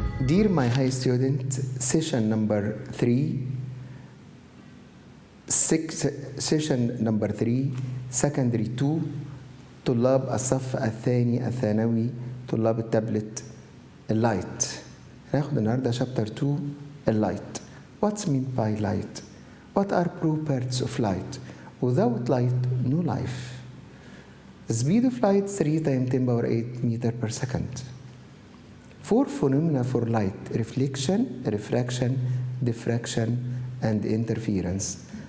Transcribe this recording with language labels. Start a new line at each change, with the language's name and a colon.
English: Dear my high student, session number 3, secondary 2
Arabic: طلاب الصف الثاني الثانوي طلاب التابلت اللايت. هناخد النهارده
English: chapter 2
Arabic: اللايت.
English: What's meant by light? What are properties of light? Without light, no life. The speed of light 3 times 10 power 8 meter per second. 4 phenomena for light: reflection, refraction, diffraction, and interference.